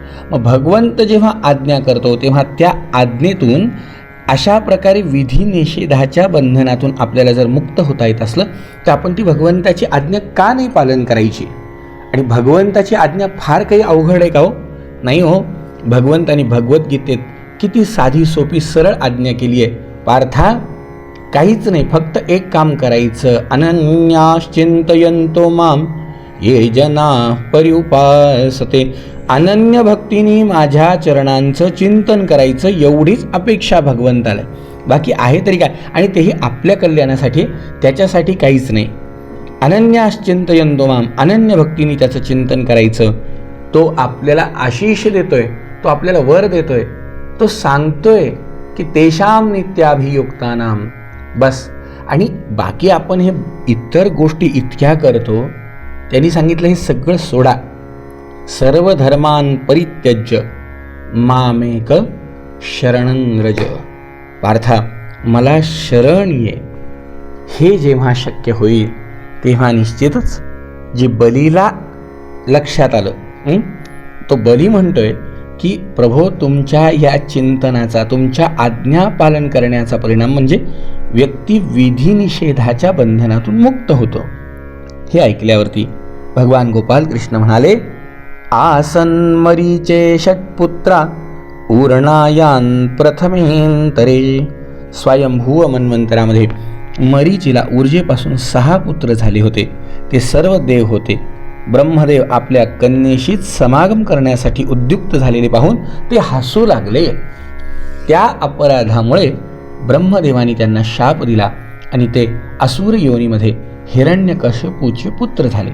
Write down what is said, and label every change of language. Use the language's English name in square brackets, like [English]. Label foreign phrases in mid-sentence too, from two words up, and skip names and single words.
[Marathi] मग भगवंत जेव्हा आज्ञा करतो तेव्हा त्या आज्ञेतून अशा प्रकारे विधी निषेधाच्या बंधनातून आपल्याला जर मुक्त होता येत असलं तर आपण ती भगवंताची आज्ञा का नाही पालन करायची? आणि भगवंताची आज्ञा फार काही अवघड आहे का हो? नाही हो. भगवंताने भगवद्गीतेत किती साधी सोपी सरळ आज्ञा केली आहे. पार्था, काहीच नाही, फक्त एक काम करायचं. [Sanskrit] अनन्याश्चिंतयन्तो माम ये जना पर्युपासते. [Marathi] अनन्य भक्तीने माझ्या चरणांचं चिंतन करायचं, एवढीच अपेक्षा भगवंताला. बाकी आहे तरी काय? आणि तेही आपल्या कल्याणासाठी, त्याच्यासाठी काहीच नाही. [Sanskrit] अनन्याश्चिंतयन्तो माम, [Marathi] अनन्य भक्तीने त्याचं चिंतन करायचं. तो आपल्याला आशीष देतोय, तो आपल्याला वर देतोय, तो सांगतोय की [Sanskrit] तेषाम नित्याभियुक्तानाम. [Marathi] बस. आणि बाकी आपण हे इतर गोष्टी इतक्या करतो. त्यांनी सांगितलं हे सगळं सोडा. [Sanskrit] सर्व धर्मान परित्यज्य मामेक शरणं व्रज. [Marathi] पार्था, मला शरण ये. हे जेव्हा शक्य होईल तेव्हा निश्चितच जे बलीला लक्षात आलं, तो बली म्हणतोय की प्रभो, तुमच्या या चिंतनाचा, तुमच्या आज्ञा पालन करण्याचा परिणाम म्हणजे व्यक्ती विधी निषेधाच्या बंधनातून मुक्त होतो. हे ऐकल्यावरती भगवान गोपाल कृष्ण म्हणाले, [Sanskrit] आसन मरीचे षट्पुत्रा ऊर्णायान प्रथमेंतरे. [Marathi] स्वयंभूव मन्वंतरामध्ये मरीचीला ऊर्जेपासून 6 पुत्र झाले होते. ते सर्व देव होते. ब्रह्मदेव आपल्या कन्येशीच समागम करण्यासाठी उद्युक्त झालेले पाहून ते हसू लागले. त्या अपराधामुळे ब्रह्मदेवाने त्यांना शाप दिला आणि ते असुर योनीमध्ये हिरण्यकश्यपूचे पुत्र झाले.